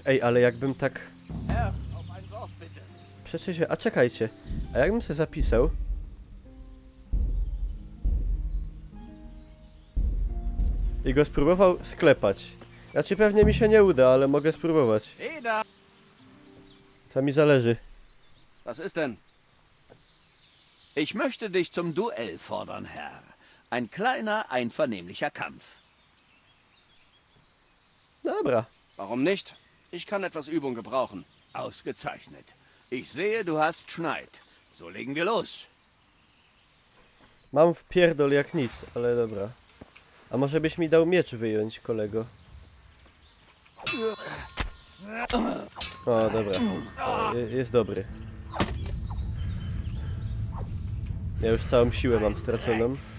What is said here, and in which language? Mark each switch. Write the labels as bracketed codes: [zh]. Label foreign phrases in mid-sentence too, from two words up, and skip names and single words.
[pl] Ej, ale jakbym tak... Przecież... A czekajcie, a jakbym sobie zapisał... I go spróbował sklepać. Znaczy pewnie mi się nie uda, ale mogę spróbować. Co mi zależy. [de] Was ist denn? Ich möchte dich zum Duell fordern, Herr. Ein kleiner, einvernehmlicher Kampf. [pl] Dobra. [de] Warum nicht? Ich kann etwas Übung gebrauchen. Ausgezeichnet. Ich sehe, du hast Schneid. So legen wir los. [pl] Mam wpierdol jak nic, ale dobra. A może byś mi dał miecz wyjąć, kolego? O, dobra. O, jest dobry. Ja już całą siłę mam straconą.